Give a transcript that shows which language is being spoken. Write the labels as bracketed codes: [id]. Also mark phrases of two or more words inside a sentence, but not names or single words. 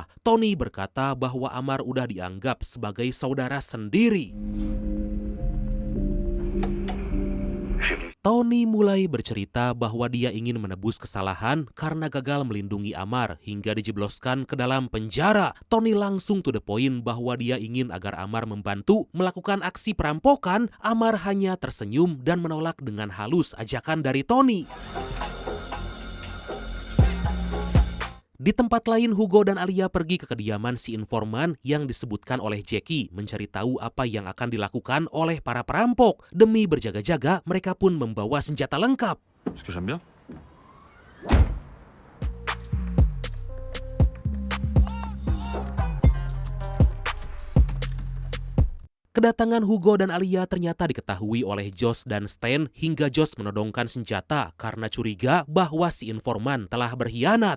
[id] Tony berkata bahwa Amar udah dianggap sebagai saudara sendiri. Tony mulai bercerita bahwa dia ingin menebus kesalahan karena gagal melindungi Amar hingga dijebloskan ke dalam penjara. Tony langsung [en] to the point [id] bahwa dia ingin agar Amar membantu melakukan aksi perampokan. Amar hanya tersenyum dan menolak dengan halus ajakan dari Tony. Di tempat lain, Hugo dan Alia pergi ke kediaman si informan yang disebutkan oleh Jackie mencari tahu apa yang akan dilakukan oleh para perampok. Demi berjaga-jaga, mereka pun membawa senjata lengkap. [fr] Ce que j'aime bien. [id] Kedatangan Hugo dan Alia ternyata diketahui oleh Josh dan Stan hingga Josh menodongkan senjata karena curiga bahwa si informan telah berkhianat.